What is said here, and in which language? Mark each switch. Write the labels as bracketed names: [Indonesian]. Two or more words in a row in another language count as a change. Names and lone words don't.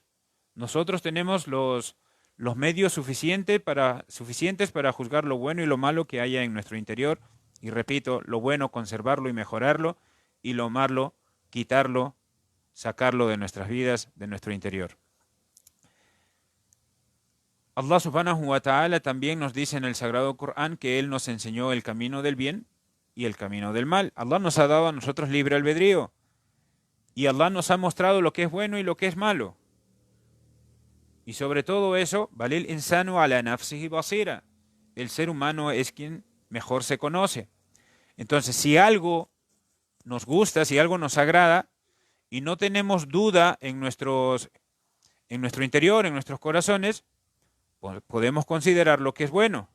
[Spanish] Nosotros tenemos los medios suficientes para juzgar lo bueno y lo malo que haya en nuestro interior. Y repito, lo bueno, conservarlo y mejorarlo, y lo malo, quitarlo, sacarlo de nuestras vidas, de nuestro interior. [Arabic] الله سبحانه وتعالى [Spanish] también nos dice en el Sagrado Corán que Él nos enseñó el camino del bien y el camino del mal. Allah nos ha dado a nosotros libre albedrío, y Allah nos ha mostrado lo que es bueno y lo que es malo. Y sobre todo eso, [Arabic] بل الإنسان على نفسه بصيرة. El ser humano es quien mejor se conoce. [Spanish] Entonces, si algo nos gusta, si algo nos agrada, y no tenemos duda en nuestro interior, en nuestros corazones, podemos considerar lo que es bueno.